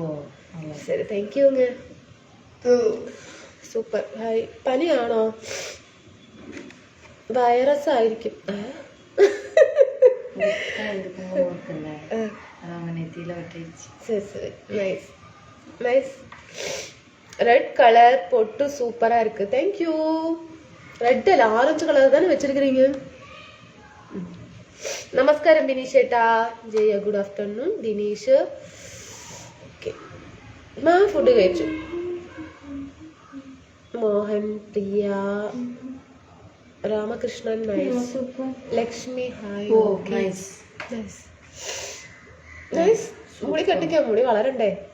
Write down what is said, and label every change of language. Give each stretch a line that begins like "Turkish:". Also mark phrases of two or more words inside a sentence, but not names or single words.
Malayalam: ശരി,
English: thank you.
Malayalam: സൂപ്പർ. ഹായ്. പനിയാണോ? വൈറസ് ആയിരിക്കും. ശരി ശരി.
English: nice nice. red color
Tamil: பொட்டு சூப்பரா இருக்கு.
English: thank you.
Tamil: ரெட் அல்ல,
English: orange color
Tamil: தானே வச்சிருக்கீங்க.
Malayalam: நமஸ்காரம் ദിനീഷ് ഏട്ടാ. ജയ
English: good afternoon
Malayalam: ദിനീഷ്. ഓക്കെ, ഞാൻ ഫുഡ് കഴിച്ചു. മോഹൻ, പ്രിയ, രാമകൃഷ്ണൻ നൈസ്. ലക്ഷ്മി ഹായ്. ഓ നൈസ്
English: nice nice.
Malayalam: മുടി കെട്ടിക്കാൻ, മുടി വളരണ്ടേ?